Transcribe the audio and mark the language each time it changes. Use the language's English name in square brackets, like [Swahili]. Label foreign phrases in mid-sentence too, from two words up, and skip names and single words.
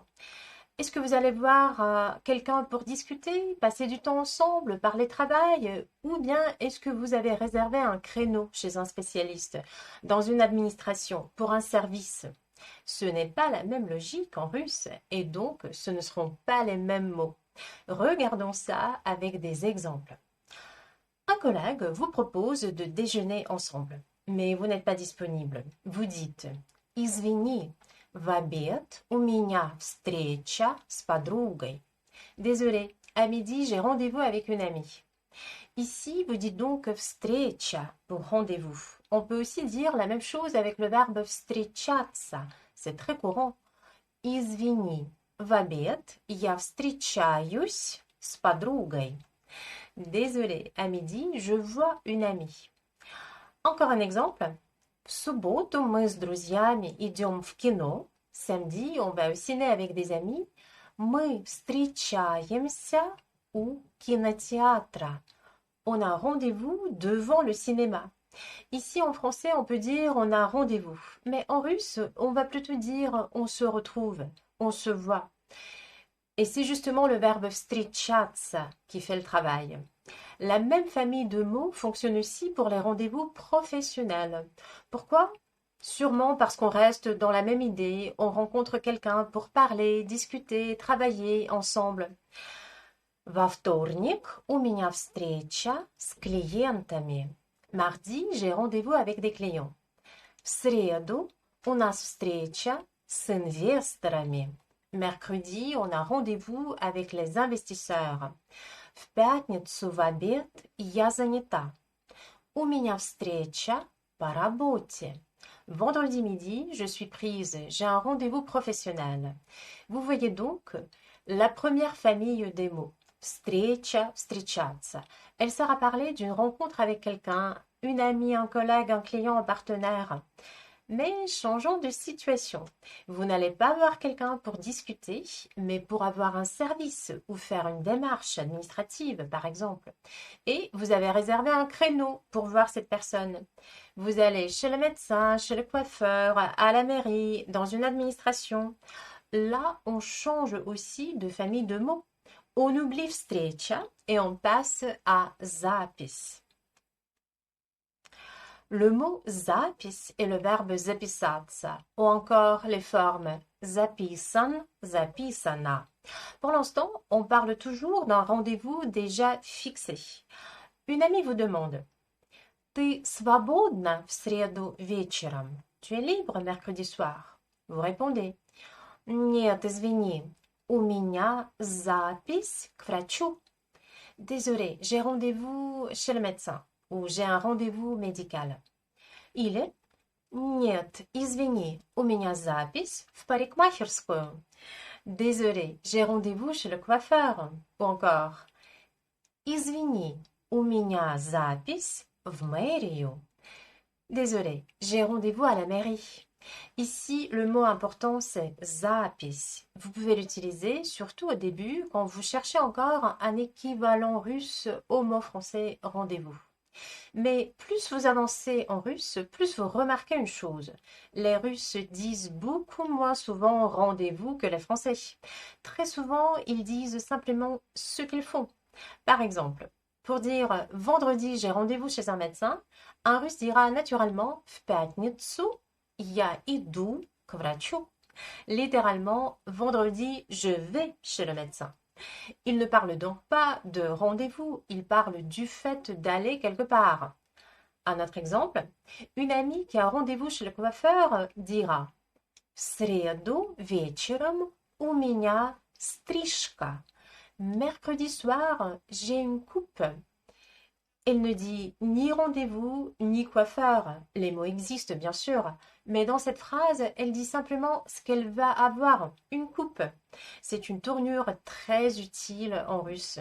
[French] Est-ce que vous allez voir quelqu'un pour discuter, passer du temps ensemble, parler travail, ou bien est-ce que vous avez réservé un créneau chez un spécialiste, dans une administration, pour un service? Ce n'est pas la même logique en russe et donc ce ne seront pas les mêmes mots. Regardons ça avec des exemples. Un collègue vous propose de déjeuner ensemble, mais vous n'êtes pas disponible. Vous dites [Russian] «Извини, в обед у меня встреча с подругой». [French] Désolé, à midi j'ai rendez-vous avec une amie. Ici, vous dites donc встреча pour rendez-vous. On peut aussi dire la même chose avec le verbe встречаться. C'est très courant. [Russian] Извини, в обед я встречаюсь с подругой. [French] Désolé, à midi, je vois une amie. Encore un exemple. [Russian] В субботу мы с друзьями идем в кино. [French] Samedi, on va au ciné avec des amis. [Russian] Мы встречаемся у кинотеатра. [French] On a un rendez-vous devant le cinéma. Ici en français, on peut dire on a rendez-vous. Mais en russe, on va plutôt dire on se retrouve, on se voit. Et c'est justement le verbe встречаться qui fait le travail. La même famille de mots fonctionne aussi pour les rendez-vous professionnels. Pourquoi? Sûrement parce qu'on reste dans la même idée, on rencontre quelqu'un pour parler, discuter, travailler ensemble. [Russian] Во вторник у меня встреча с клиентами. [French] Mardi, j'ai rendez-vous avec des clients. [Russian] В среду у нас встреча с инвесторами. [French] Mercredi, on a rendez-vous avec les investisseurs. [Russian] В пятницу в обед я занята. У меня встреча по работе. [French] Vendredi midi, je suis prise, j'ai un rendez-vous professionnel. Vous voyez donc la première famille des mots. [Russian] Встреча, встречаться. [French] Elle sert à parler d'une rencontre avec quelqu'un, une amie, un collègue, un client, un partenaire. Mais changeons de situation. Vous n'allez pas voir quelqu'un pour discuter, mais pour avoir un service ou faire une démarche administrative, par exemple. Et vous avez réservé un créneau pour voir cette personne. Vous allez chez le médecin, chez le coiffeur, à la mairie, dans une administration. Là, on change aussi de famille de mots. On oublie встреча et on passe à запись. Le mot запись est le verbe записаться ou encore les formes записан, записана. Pour l'instant, on parle toujours d'un rendez-vous déjà fixé. Une amie vous demande [Russian] «Ты свободна в среду вечером?» [French] Tu es libre mercredi soir. Vous répondez [Russian] «Нет, извини, у меня запись к врачу». [French] Désolé, j'ai rendez-vous chez le médecin ou j'ai un rendez-vous médical. [Russian] Или «Нет, извини, у меня запись в парикмахерскую». [French] Désolé, j'ai rendez-vous chez le coiffeur. Ou encore [Russian] «Извини, у меня запись в мэрию». [French] Désolé, j'ai rendez-vous à la mairie. Ici, le mot important, c'est запись. Vous pouvez l'utiliser surtout au début quand vous cherchez encore un équivalent russe au mot français rendez-vous. Mais plus vous avancez en russe, plus vous remarquez une chose. Les Russes disent beaucoup moins souvent rendez-vous que les Français. Très souvent, ils disent simplement ce qu'ils font. Par exemple, pour dire vendredi j'ai rendez-vous chez un médecin, un Russe dira naturellement [Russian] в пятницу я иду к врачу. [French] Littéralement, vendredi, je vais chez le médecin. Il ne parle donc pas de rendez-vous, il parle du fait d'aller quelque part. Un autre exemple, une amie qui a un rendez-vous chez le coiffeur dira [Russian] В среду вечером у меня стрижка. [French] Mercredi soir, j'ai une coupe. Elle ne dit ni rendez-vous, ni coiffeur. Les mots existent bien sûr, mais dans cette phrase, elle dit simplement ce qu'elle va avoir, une coupe. C'est une tournure très utile en russe.